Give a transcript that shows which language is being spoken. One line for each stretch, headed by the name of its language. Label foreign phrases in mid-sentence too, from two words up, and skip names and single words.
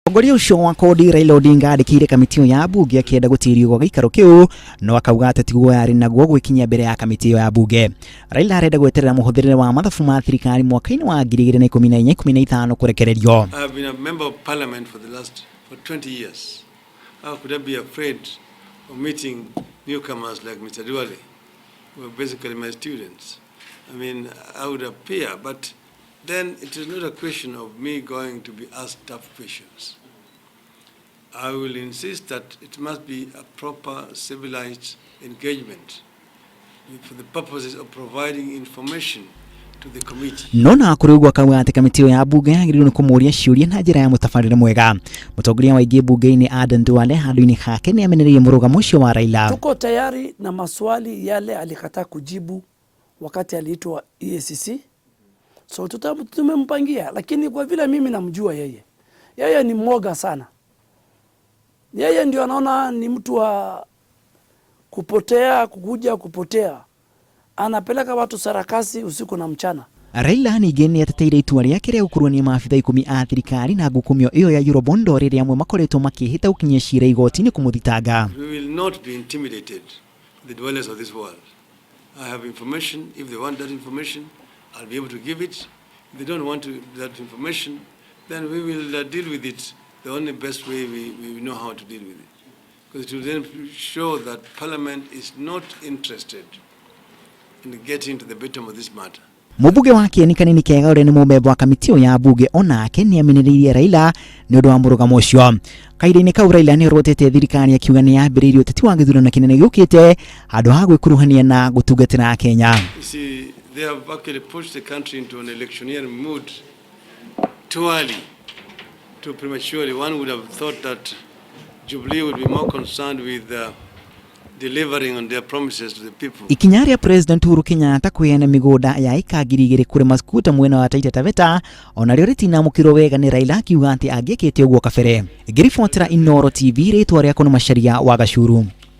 Kikuyu: Mũtongoria ũcio wa Kodi Raila Odinga andĩkĩire kamĩtĩ ya bunge akĩenda gũtirio gwa gĩikaro kĩu no akauga atĩ tiguo yarĩ naguo gwĩkinyia mbere ya kamĩtĩ ya bunge. Raila arenda gweterera mũhũthĩrĩre wa mathabu ma thirikari mwaka-inĩ wa 2014-15 kũrekererio.
English: I have been a member of parliament for 20 years. How could I be afraid of meeting newcomers like Mr. Thuguri, who are basically my students? I mean, I would appear, but then it is not a question of me going to be asked tough questions. I will insist that it must be a proper civilized engagement for the purposes of providing information to the committee.
Kikuyu: Nona kurugwa kauga ati kamĩtĩ ya bunge yagĩrĩirwo nĩ kũmũria ciũria na njĩra ya mũtabarĩre mwega. Mũtongoria wa ingĩ bunge-inĩ Aden Duale handũ-inĩ hake nĩ amenereirie mũrugamo ũcio wa Raila.
Swahili: Tuko tayari na maswali yale alikataa kujibu wakati aliitwa EACC. So tumempangia, lakini kwa vile mimi namjua yeye ni mwoga sana. Yeye ndio anaona ni mtu wa kupotea, kupotea. Anapeleka watu sarakasi usiku na mchana.
Kikuyu: Raila ningĩ nĩ ateteire itua rĩake rĩa gũkuruania maabitha 10 a thirikari na ngukumio ĩyo ya Eurobond rĩrĩa amwe makoretwo makĩhĩta gũkinyia ciira igoti-inĩ kũmũthitanga.
English: We will not be intimidated, the dwellers of this world. I have information. If they want that information, I'll be able to give it. If they don't want that information, then we will deal with it the only best way we know how to deal with it. Because it will then show that Parliament is not interested in getting to the bottom of this matter.
Kikuyu: Mũmbunge wa Kieni Kanini Kega ũrĩa nĩ mũmemba wa kamĩtĩ ya bunge onake nĩ amenereirie Raila nĩ ũndũ wa mũrugamo ũcio. Kahinda-inĩ kau Raila nĩ orotete thirikari akiuga nĩ yambĩrĩirie ũteti wa gĩthurano kĩnene gĩũkĩte handũ ha gwĩkuruhania na gũtungatĩra Kenya.
English: You see, they have actually pushed the country into an electioneering mood too early, too prematurely. One would have thought that Jubilee would be more concerned with delivering on their promises to the people.
Kikuyu: Ikinya rĩa President Uhuru Kenyatta kũheana mĩgũnda ya eka 2,000 kũrĩ Maskuta mwena wa Taita Taveta onarĩo rĩtinamũkĩrwo wega nĩ Raila akiuga atĩ angĩkĩte ũguo kabere. Ngĩribotera Inooro TV rĩtwa rĩakwa nĩ Macharia wa Gacuru.